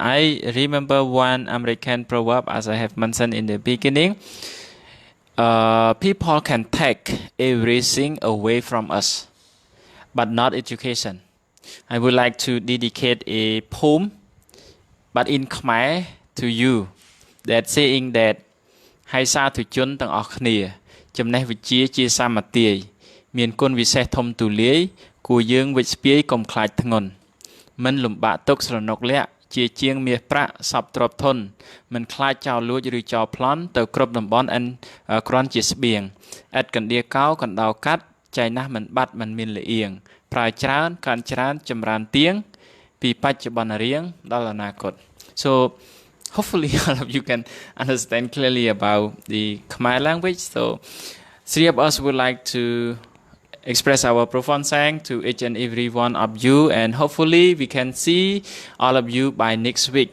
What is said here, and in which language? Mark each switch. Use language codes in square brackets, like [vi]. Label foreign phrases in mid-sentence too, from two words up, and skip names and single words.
[en] I remember one American proverb, as I have mentioned in the beginning. People can take everything away from us, but not education. I would like to dedicate a poem, but in Khmer, to you, that saying that [km] ហើយសាធុជនទាំងអស់គ្នាចំណេះវិជ្ជាជាសាមគ្គីមានគុណ វិសេសធំទូលាយគួរយើងវិជ្ជស្ពាយកុំខ្លាចធ្ងន់មិនលំបាកទុកស្រណុកលាក់ជាជាងមាសប្រាក់សពទ្រព្យធនមិនខ្លាចចោលលួចឬចោលប្លន់ទៅគ្រប់តំបន់គ្រាន់ជាស្បៀងឥតកណ្ដៀកោកណ្ដៅកាត់ចៃណាស់មិនបាត់មិនមានលៀងប្រើច្រើនកាន់ច្រើនចម្រើនទៀងពីបច្ចុប្បន្នរៀងដល់អនាគត [en] So hopefully all of you can understand clearly about the Khmer language. So 3 of us would like to express our profound thanks to each and every one of you, and hopefully we can see all of you by next week.